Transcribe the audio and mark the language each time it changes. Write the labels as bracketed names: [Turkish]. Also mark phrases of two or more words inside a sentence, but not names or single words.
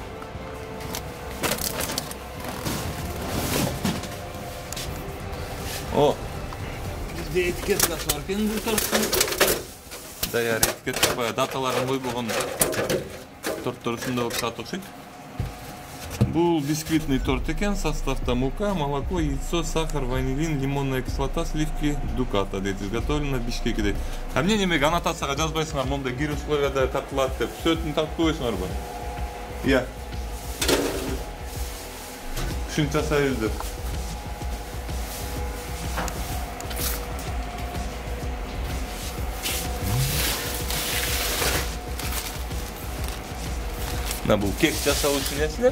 [Kyrgyz] О, бизде этикеткасы бар экен бул торттун. Даяр этикетка, баягы даталарын койбогон торттор ушундай болуп чыгат окшойт. [Russian] Бул бисквитный торт экен, составта мука, молоко, яйцо, сахар, ванилин, лимонная кислота, сливки, дуката дейт. Изготовлено в Бишкеке дейт. [Kyrgyz] Эмне немеге аннотацияга жазбайсыңар, мондай кир условияда тартылат деп. Сөтүн тартып койсуңарбы? Ия. Ушинтип жасайбыз деп. Мына бул кекс жасоо үчүн нерселер.